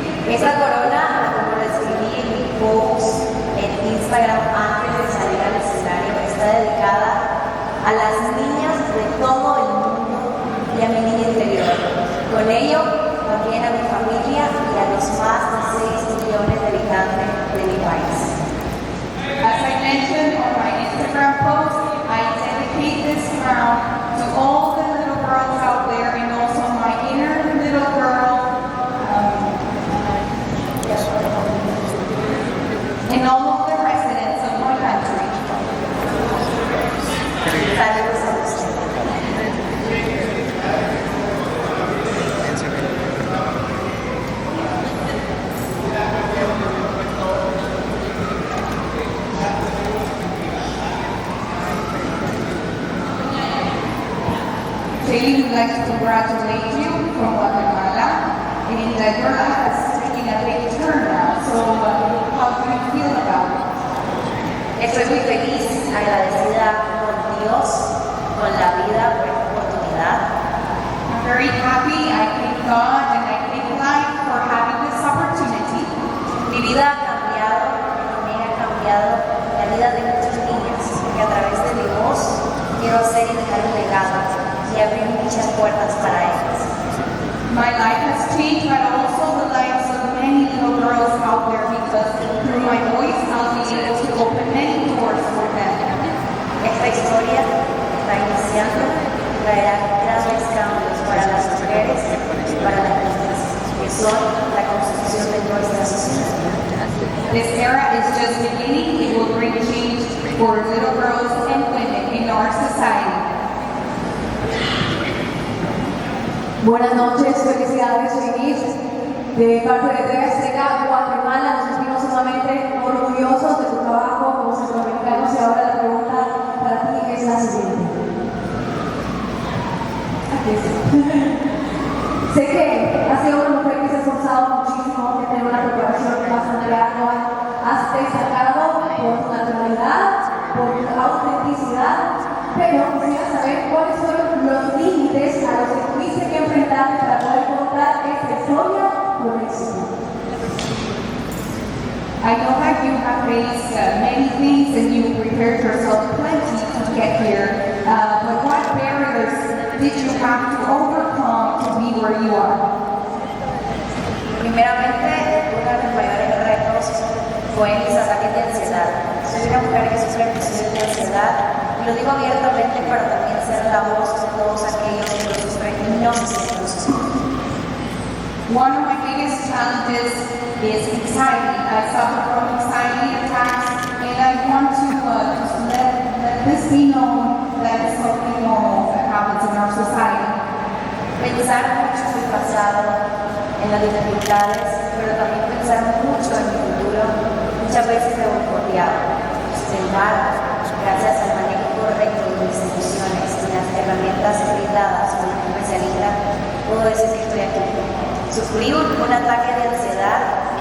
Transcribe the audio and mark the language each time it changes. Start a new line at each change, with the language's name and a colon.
Spanish: Esa corona, como lo escribí en mi post en Instagram antes de salir al escenario, está dedicada a las niñas de todo el mundo y a mi niña interior. Con ello, también a mi familia y a los más de 6 millones de habitantes de mi país.
English: As I mentioned on my Instagram post, I dedicate this crown to all the little girls out there and also my inner little girl and all of the residents of my country.
Spanish: Saludos a ustedes.
English: Sheynnis would like to congratulate you from Guatemala, and your life is taking a big turn now. So, how do you feel about it?
Spanish: Estoy muy feliz, agradecida con Dios, con la vida por esta oportunidad.
English: I'm very happy. I thank God and I thank life for having this opportunity.
Spanish: Mi vida ha cambiado, también ha cambiado la vida de muchas niñas, porque a través de mi voz quiero hacer y dejar un legado y abrir muchas puertas para ellas.
English: My life has changed, but also the lives of many little girls out there because through my voice I'll be able to open many doors for them.
Spanish: Esta historia está iniciando y traerá grandes cambios para las mujeres y para las niñas, que son la construcción de nuestra sociedad.
English: This era is just beginning. It will bring change for little girls and women in our society.
Spanish: Buenas noches, felicidades Sheynnis. De parte de TV Azteca, Guatemala, nos sentimos sumamente orgullosos de tu trabajo como centroamericanos y ahora la pregunta para ti es la siguiente. Sé que has sido una mujer que se ha esforzado muchísimo, que tiene una preparación bastante ardua, has destacado por tu naturalidad, por tu autenticidad, pero quisiera saber cuáles fueron los límites a los que tuviste que enfrentar para poder contar esta historia con éxito.
English: I know that you have faced many things and you prepared yourself plenty to get here, but what barriers did you have to overcome to be where you are?
Spanish: Primeramente, uno de mis mayores retos fue mis ataques de ansiedad. Soy una mujer que sufre crisis de ansiedad y lo digo abiertamente para también ser la voz de todos aquellos que lo sufren y no se sienten sus hijos.
English: One of my biggest challenges is anxiety. I suffer from anxiety attacks and I want to just let this be known that it's something normal that happens in our society.
Spanish: Pensar mucho en mi pasado, en las dificultades, pero también pensar mucho en mi futuro, muchas veces me boicoteaba. Sin embargo, gracias al manejo correcto de mis instituciones y las herramientas brindadas por un especialista, puedo decir que estoy aquí. Sufrí un ataque de ansiedad